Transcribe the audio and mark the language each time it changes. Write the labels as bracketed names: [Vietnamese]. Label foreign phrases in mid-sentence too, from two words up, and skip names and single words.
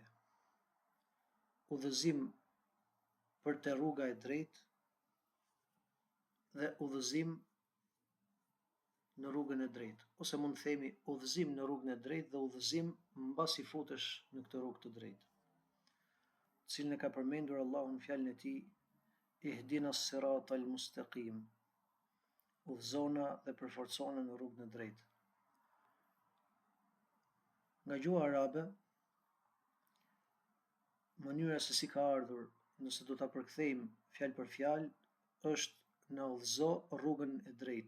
[Albanian] Udhëzim për te rruga e drejtë dhe udhëzim në rrugën e drejtë, ose mund të themi udhëzim në rrugën e drejtë dhe udhëzim mbasi futesh në këtë rrugë të drejtë, të cilën e ka përmendur Allahu në fjalën e tij: [Arabic] Ihdina as-siratal mustaqim. [Albanian] Udhëzona dhe përforcona në rrugën e drejtë. Nga gjuha arabe, mënyra se si ka ardhur, nëse do ta përkthejmë fjalë për fjalë, është na udhëzo rrugën e drejtë.